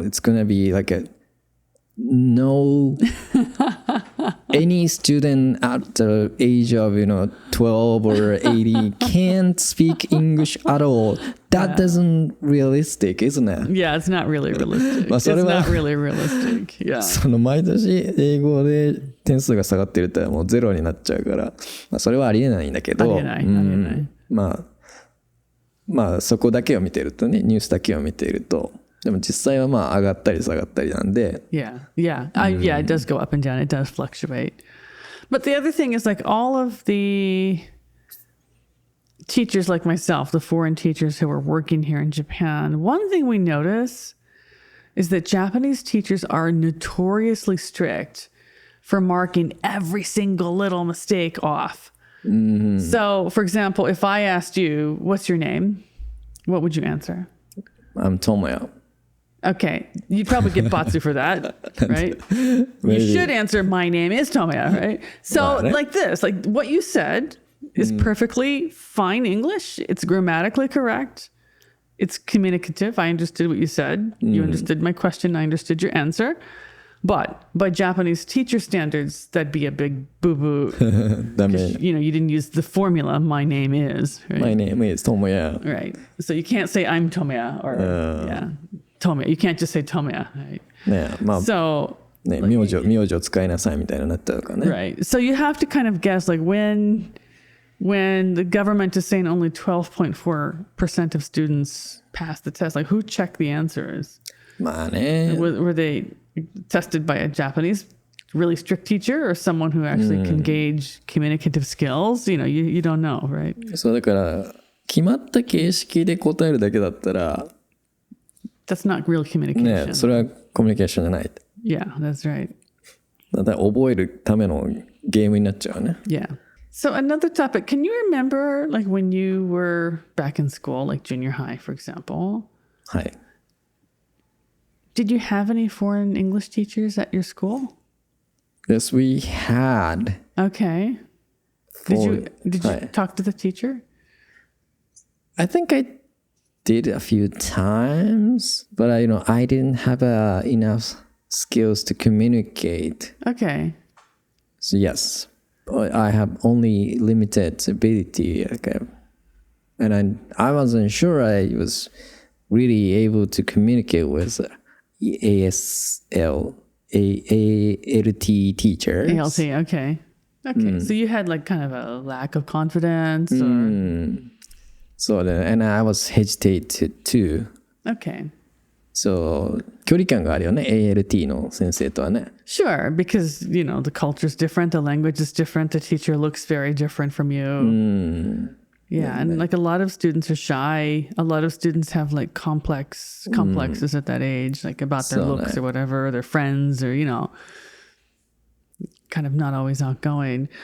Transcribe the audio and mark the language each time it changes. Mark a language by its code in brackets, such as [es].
[en] It's gonna be like a no any student at the age of 12 or 80 can't speak English at all. That doesn't realistic, isn't it? Yeah, it's not really realistic. It's not really realistic. Yeah. [ja] その毎年英語で点数が下がってるってもうゼロになっちゃうから、それはありえないんだけど、ありえない。まあそこだけを見てるとね、ニュースだけを見ていると。でも実際はまあ上がったり下がったりなんで。 [en] Yeah, it does go up and down. It does fluctuate. But the other thing is like all of the teachers like myself, the foreign teachers who are working here in Japan, one thing we notice is that Japanese teachers are notoriously strict for marking every single little mistake off. So, for example, if I asked you, what's your name? What would you answer? I'm Tomoya. Okay, you'd probably get Batsu for that, right? You should answer, my name is Tomoya, right? So like this, like what you said is perfectly fine English. It's grammatically correct. It's communicative. I understood what you said. You understood my question. I understood your answer. But by Japanese teacher standards, that'd be a big boo-boo. You didn't use the formula, my name is. Right? My name is Tomoya. Right. So you can't say I'm Tomoya or, Tomoya. You can't just say Tomoya. Right? So... [ja] 名字を使いなさいみたいになっちゃうからね。 [en] Right. So you have to kind of guess, like when the government is saying only 12.4% of students pass the test, like who checked the answers? [ja] まあね。 [en] Were they tested by a Japanese really strict teacher or someone who actually can gauge communicative skills? You don't know, right? [ja] そうだから決まった形式で答えるだけだったら [en] That's not real communication. [ja] ね、それはコミュニケーションじゃない。 [en] Yeah, that's right. [ja] だから覚えるためのゲームになっちゃうね。 [en] Yeah. So another topic, can you remember like when you were back in school, like junior high, for example? [ja] はい。 [en] Did you have any foreign English teachers at your school? Yes, we had. Okay. Did you talk to the teacher? I think I did a few times, but I didn't have enough skills to communicate. Okay. So yes, I have only limited ability. Okay. And I wasn't sure I was really able to communicate with ALT teachers. ALT, okay. Okay, so you had like kind of a lack of confidence or... So, and I was hesitated too. Okay. [ja] So, 距離感があるよね、ALT の先生とはね。 [en] Sure, because, the culture's different, the language is different, the teacher looks very different from you. Yeah, and like a lot of students are shy. A lot of students have like complexes at that age, like about their looks or whatever, their friends or, kind of not always outgoing.